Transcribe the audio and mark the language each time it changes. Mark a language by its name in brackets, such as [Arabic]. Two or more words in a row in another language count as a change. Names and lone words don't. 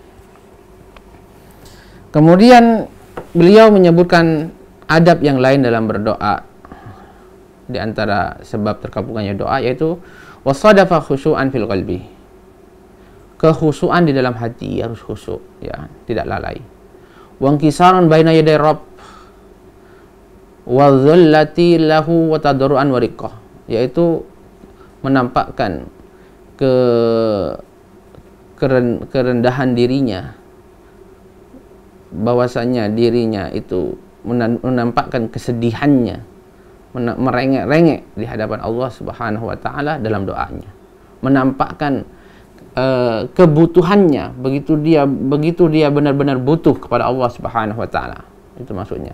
[Indonesian] Kemudian beliau menyebutkan adab yang lain dalam berdoa. Di antara sebab terkabulkannya doa yaitu [Arabic] وصادف خشوعا في القلب. [Indonesian] Kekhusyuan di dalam hati, harus khusyuk, ya, tidak lalai. [Arabic] وانكسارا بين يدي الرب وذلة له وتضرعا ورقة, [Indonesian] yaitu menampakkan kerendahan dirinya, bahwasanya dirinya itu menampakkan kesedihannya, merengek-rengek di hadapan Allah [Arabic] سبحانه وتعالى [Indonesian] dalam doanya, menampakkan kebutuhannya, begitu dia benar-benar butuh kepada Allah [Arabic] سبحانه وتعالى. [Indonesian] Itu maksudnya.